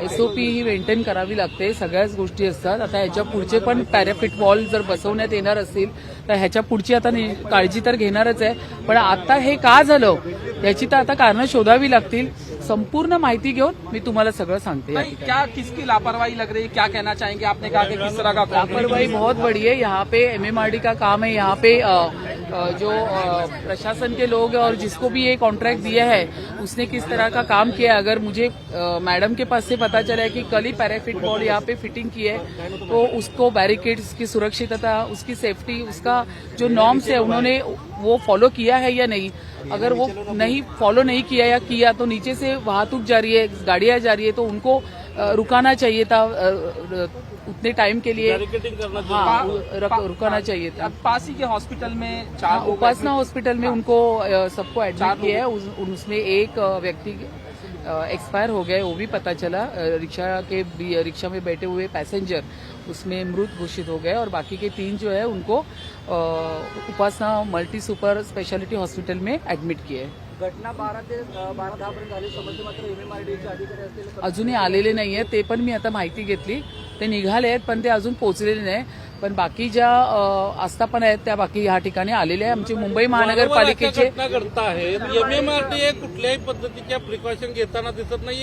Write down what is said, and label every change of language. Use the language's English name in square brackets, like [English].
[Marathi] SOP ही maintain करावी लागते. सगळ्याच गोष्टी असतात. आता ह्याच्या पुढचे पण पॅराफिट वॉल जर बसवण्यात येणार असतील तर ह्याच्या पुढची आता काळजी तर घेणारच आहे. पण आता हे का झालं याची तर आता कारणं शोधावी लागतील. संपूर्ण माहिती घेऊन मी तुम्हाला सगळं सांगते. [Hindi] क्या किसकी लापरवाही लग रही है, क्या कहना चाहेंगे? आपने कहा कि किस तरह का लापरवाही बहुत बड़ी है. यहाँ पे एमएमआरडी का काम है. यहाँ पे जो प्रशासन के लोग और जिसको भी ये कॉन्ट्रैक्ट दिया है उसने किस तरह का काम किया है. अगर मुझे मैडम के पास से पता चला है कि कल ही पैराफिट वॉल यहाँ पे फिटिंग की है तो उसको बैरिकेड्स की सुरक्षितता, उसकी सेफ्टी, उसका जो नॉर्म्स है उन्होंने वो फॉलो किया है या नहीं. अगर वो नहीं फॉलो नहीं किया या किया तो नीचे से वाहतूक जा रही है, गाड़ियां जा रही है, तो उनको रुकाना चाहिए था उतने टाइम के लिए. रुकाना चाहिए था. पास ही के हॉस्पिटल में 4 उपासना हॉस्पिटल में उनको सबको एडमिट किया है. उसमें एक व्यक्ति एक्सपायर हो गए, वो भी पता चला. रिक्शा में बैठे हुए पैसेंजर उसमें मृत घोषित हो गए और बाकी के 3 जो है उनको उपासना मल्टी सुपर स्पेशालिटी हॉस्पिटल में एडमिट किए. [Marathi] घटना 12 ते 10 पर्यंत झाली. समजते मात्र एमएमआरडीचे अधिकारी असतील अजूनही आलेले नाहीये. ते पण मी आता माहिती घेतली. ते निघाले आहेत पण ते अजून पोहोचलेले नाही. पण बाकी ज्या आस्थापना आहेत त्या बाकी ह्या ठिकाणी आलेल्या आहे. आमची मुंबई महानगरपालिकेचे घटना घडत आहेत. एमएमआरडीए कुठल्याही पद्धतीच्या प्रिकॉशन घेताना दिसत नाही.